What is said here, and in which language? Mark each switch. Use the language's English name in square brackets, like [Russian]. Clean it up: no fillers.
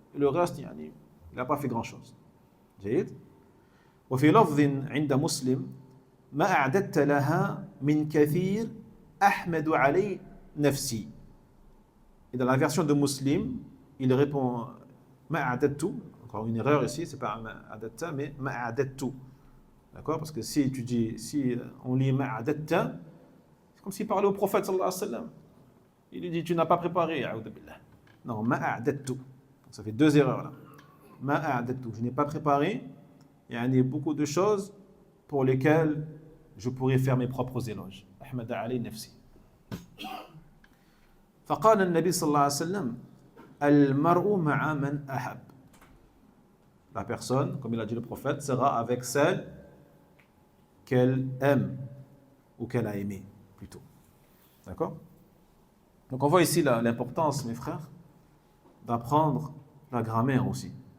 [French] Et le reste, il n'a pas fait grand-chose. [Arabic] جيد. وفي لفظ عند مسلم ما أعددت لها من كثير أحمد علي نفسي. [French] Et dans la version de Muslim, il répond [Arabic] ما أعددت. [French] Encore une erreur ici, c'est pas ma'adatta, mais ma'adattu. D'accord? Parce que si on lit ma'adatta, c'est comme s'il parlait au prophète sallallahu alayhi wa sallam. Il lui dit, tu n'as pas préparé, a'udhu billah. Non, ma'adattu. Ça fait 2 erreurs là. Ma'adattu. Je n'ai pas préparé. Il y a beaucoup de choses pour lesquelles je pourrais faire mes propres éloges. [Arabic] Ahmad Ali nafsi. فقال النبي صلى الله عليه وسلم المرء مع من أحب. [French] La personne, comme il a dit le prophète, sera avec celle qu'elle aime ou qu'elle a aimée, plutôt. D'accord? Donc on voit ici l'importance, mes frères, d'apprendre la grammaire aussi.